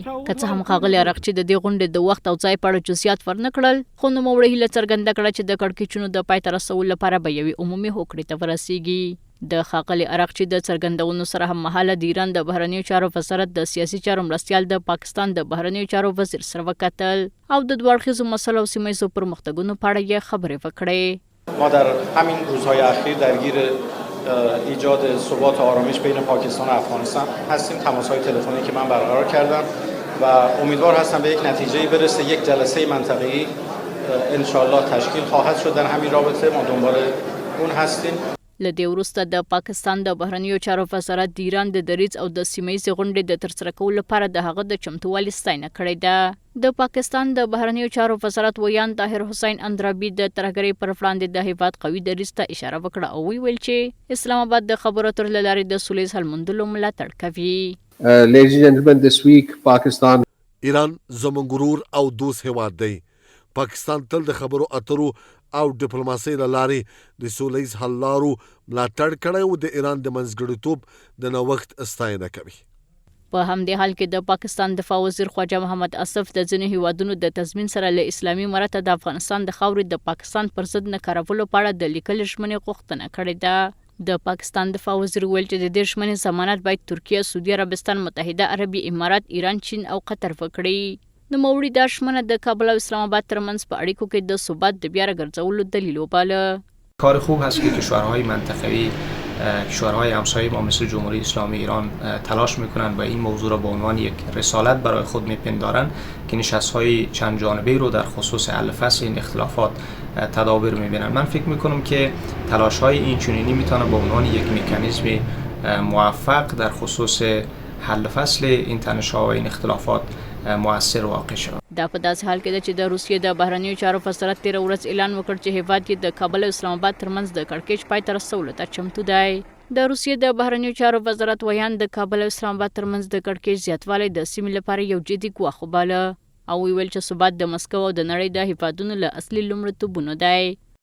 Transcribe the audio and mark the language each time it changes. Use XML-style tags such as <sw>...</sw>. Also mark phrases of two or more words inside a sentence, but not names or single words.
<ps>که څه هم ښاغلي ارغچي د دې غونډې د وخت او ځای په اړه جزئیات ورنه کړل، خو نوموړي هیله څرګنده کړه چې د کړکېچونو د پای ته رسولو لپاره به یوې عمومي هوکړې ته ورسیږي. د ښاغلي ارغچي د څرګندونو سره هم مهاله د ایران د بهرنیو چارو وزارت د سیاسي چارو مرستیال د پاکستان د بهرنیو چارو وزیر سره وکتل او د دوه اړخیزو مسلو او سیمه‌ییزو پرمختګونو په اړه یې خبرې وکړې.</ps> <fa>ما در همین روزهای اخیر درگیر ایجاد ثبات و آرامش بین پاکستان و افغانستان هستیم. تماس‌های تلفنی که من برقرار کردم و امیدوار هستم به یک نتیجه‌ای برسه. یک جلسه منطقه‌ای</fa> <ar>ان شاء الله</ar> <fa>تشکیل خواهد شد در همین رابطه. ما دنبال اون هستیم.</fa> <ps>له دې وروسته د پاکستان د بهرنیو چارو وزارت د ایران د دریځ او د سیمه‌ییزې غونډې د ترسره کولو لپاره د هغه د چمتووالي ستاینه کړې ده. د پاکستان د بهرنیو چارو وزارت ویان طاهر حسین اندرابي د ترهګرۍ پر وړاندې د هیواد قوي دریځ ته اشاره وکړه او ویل چې اسلام آباد د خبرو اترو له لارې د سولې حل موندلو ملاتړ کوي.</ps> <en>Ladies and gentlemen, this week Pakistan</en> <ps>ایران زموږ غرور او دوست هیواد دی. پاکستان تل د خبرو اترو او ډیپلوماسۍ له لارې د سولهییز حل لارو ملاتړ کړی او د ایران د منځګړیتوب د نوښت ستاینه کوي. په همدې حال کې د پاکستان دفاع وزیر خواجه محمد اسف د ځینو هیوادونو د تضمین سره له اسلامي امارته د افغانستان د خاورې د پاکستان پر ضد نه کارولو په اړه د لیکلې ژمنې غوښتنه کړې ده. د پاکستان دفاع وزیر ویل چې د دې ژمنې ضمانت باید ترکیه، سعودي عربستان، متحده عربي امارات، ایران، چین او قطر وکړي. نوموړي دا ژمنه د کابل او اسلام آباد ترمنځ په اړیکو کې د ثبات د بیا راګرځولو دلیل وباله.</ps> <fa>کار خوب هست که کشورهای منطقوی، کشورهای همسایه ما مثل جمهوری اسلامی ایران تلاش میکنن و این موضوع را به عنوان یک رسالت برای خود میپندارن که نشست‌های چند جانبه رو در خصوص حل فصل این اختلافات تدابیر میبینن. من فکر میکنم که تلاش‌های این چنینی میتونه به عنوان یک مکانیزم موفق در خصوص حل فصل این تنش‌ها و این اختلافات مؤثر واقع شود.</fa> <ps>دا په داسې حال کې ده چې د روسیې د بهرنیو چارو وزارت تېره ورځ اعلان وکړ چې هیواد یې د کابل او اسلام آباد ترمنځ د کړکېچ پای ته رسولو ته چمتو دی. د روسیې د بهرنیو چارو وزارت ویان د کابل او اسلام آباد ترمنځ د کړکېچ زیاتوالی د سیمې لپاره یو جدي ګواښ وباله او ویل چې ثبات د مسکو او د نړۍ د هیوادونو له اصلي لومړیتوبونو دی.</ps>